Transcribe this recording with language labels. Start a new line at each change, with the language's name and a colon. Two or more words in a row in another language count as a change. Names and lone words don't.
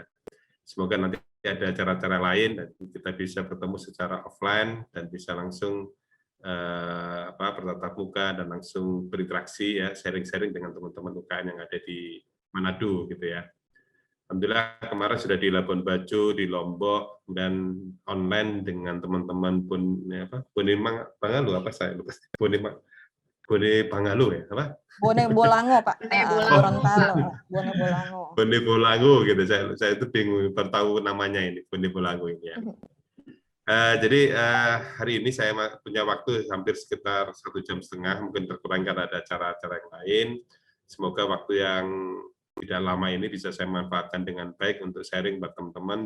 Indonesian: Semoga nanti ada cara-cara lain dan kita bisa bertemu secara offline dan bisa langsung bertatap muka dan langsung berinteraksi ya, sharing-sharing dengan teman-teman UKM yang ada di Manado gitu ya. Alhamdulillah kemarin sudah di Labuan Bajo, di Lombok, dan online dengan teman-teman Bone Pangalu ya apa? Bone Bolango Pak. Gorontalo. Bone Bolango. Bone Bolango gitu. Saya itu bingung bertahu namanya ini Bone Bolango ini ya. Jadi hari ini saya punya waktu hampir sekitar 1,5 jam, mungkin terkurang karena ada acara-acara yang lain. Semoga waktu yang tidak lama ini bisa saya manfaatkan dengan baik untuk sharing buat teman-teman.